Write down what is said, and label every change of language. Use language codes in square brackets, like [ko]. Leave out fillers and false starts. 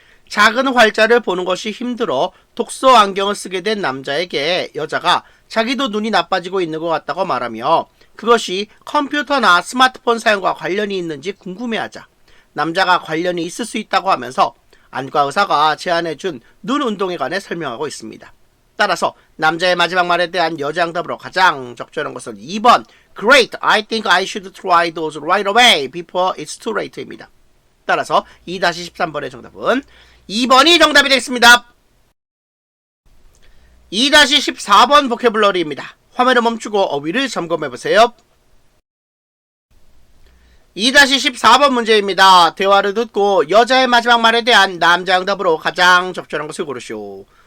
[ko] 작은 활자를 보는 것이 힘들어 독서 안경을 쓰게 된 남자에게 여자가 자기도 눈이 나빠지고 있는 것 같다고 말하며 그것이 컴퓨터나 스마트폰 사용과 관련이 있는지 궁금해하자 남자가 관련이 있을 수 있다고 하면서 안과 의사가 제안해준 눈 운동에 관해 설명하고 있습니다. 따라서 남자의 마지막 말에 대한 여자 응답으로 가장 적절한 것은 2번 [en] Great, I think I should try those right away before it's too late입니다. [ko] 따라서 2-13번의 정답은 2번이 정답이 되겠습니다. 2-14번 보캐블러리입니다. 화면을 멈추고 어휘를 점검해보세요. 2-14번 문제입니다. 대화를 듣고 여자의 마지막 말에 대한 남자 응답으로 가장 적절한 것을 고르시오.